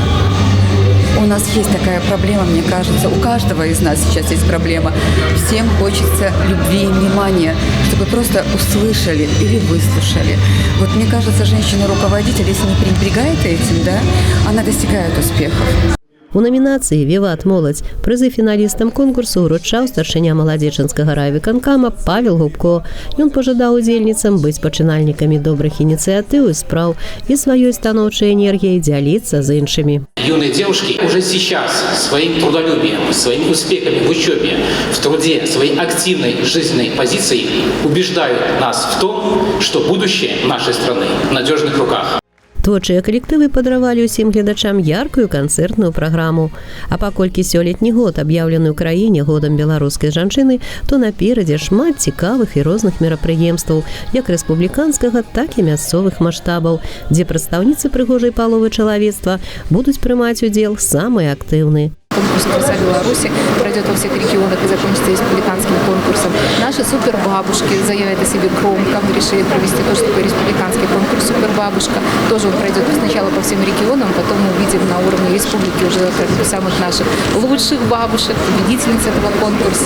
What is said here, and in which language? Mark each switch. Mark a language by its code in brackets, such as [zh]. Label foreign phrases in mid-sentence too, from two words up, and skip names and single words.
[ru] У нас есть такая проблема, мне кажется, у каждого из нас сейчас есть проблема. Всем хочется любви и внимания, чтобы просто услышали или выслушали. Вот мне кажется, женщина-руководитель, если не пренебрегает этим, да, она достигает успехов. [be] У номінацыі «Віват моладзь» прызы фіналістам конкурсу ўручаў старшыня маладзечанскага райвыканкама Павел Губко. Ён пажадаў удзельніцам быць пачынальнікамі добрых ініцыятыў і спраў і сваёй станоўчай энергіяй дзяліцца з іншымі. [ru] Юные девушки уже сейчас своим трудолюбием, своими успехами в учебе, в труде, своей активной жизненной позицией убеждают нас в том, что будущее нашей страны в надежных руках. [be] Творчыя калектывы падаравалі ўсім гледачам яркую канцэртную праграму. А паколькі сёлетні год аб'яўлены ў краіне годам беларускай жанчыны, то наперадзе шмат цікавых і розных мерапрыемстваў, як рэспубліканскага, так і мясцовых маштабаў, дзе прадстаўніцы прыгожай паловы чалавецтва будуць прымаць удзел самыя актыўныя. [ru] конкурс «Краса Беларуси» пройдет во всех регионах и закончится республиканским конкурсом. Наши супербабушки заявят о себе громко. Мы решили провести тоже такой республиканский конкурс «Супербабушка». Тоже он пройдет сначала по всем регионам, потом мы увидим на уровне республики уже самых наших лучших бабушек, победительниц этого конкурса.